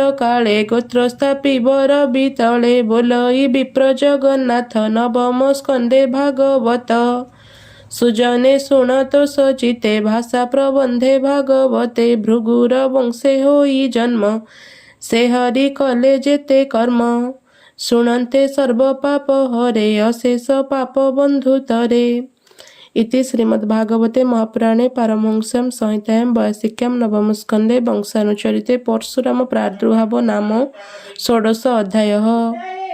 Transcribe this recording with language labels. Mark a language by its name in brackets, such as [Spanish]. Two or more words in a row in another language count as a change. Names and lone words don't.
[Odia] କାଳେ ଗୋତ୍ର ସ୍ଥାପିବ ରବି ତଳେ ବୋଲଇ ବିପ୍ର ଜଗନ୍ନାଥ ନବମ ସ୍କନ୍ଧେ ଭାଗବତ ସୁଜନେ ଶୁଣ ତୋଷ ଚିତେ ଭାଷା ପ୍ରବନ୍ଧେ ଭାଗବତେ ଭୃଗୁର ବଂଶେ ହୋଇ ଜନ୍ମ ସେ ହରି କଲେ ଯେତେ କର୍ମ ଶୁଣନ୍ତେ ସର୍ବ ପାପ ହରେ ଅଶେଷ ପାପ ବନ୍ଧୁତରେ [Sanskrit] इति श्रीमद्भागवते महापुराणे पारमहंस्यां संहितायां वैयासिक्यां नवम स्कन्धे वंशानुचरिते परशुराम प्रादुर्भाव नाम षोडश अध्यायः।